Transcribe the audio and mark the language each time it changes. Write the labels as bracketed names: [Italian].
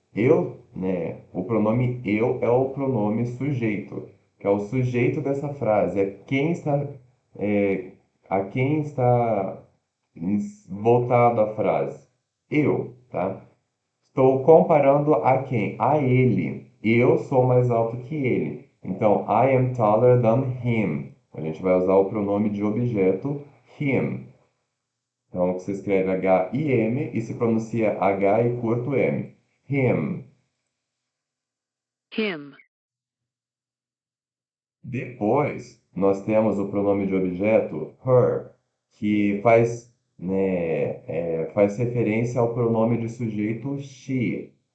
[Portuguese] Eu, né? O pronome eu é o pronome sujeito, que é o sujeito dessa frase, é quem está, é, a quem está voltada a frase. Eu, tá? Estou comparando a quem? A ele. Eu sou mais alto que ele. [English] Então, I am taller than him. [Portuguese] A gente vai usar o pronome de objeto him. Então, se escreve H-I-M e se pronuncia H e curto M. [English] Him. him, [Portuguese] Depois, nós temos o pronome de objeto her, que faz, né, faz referência ao pronome de sujeito she.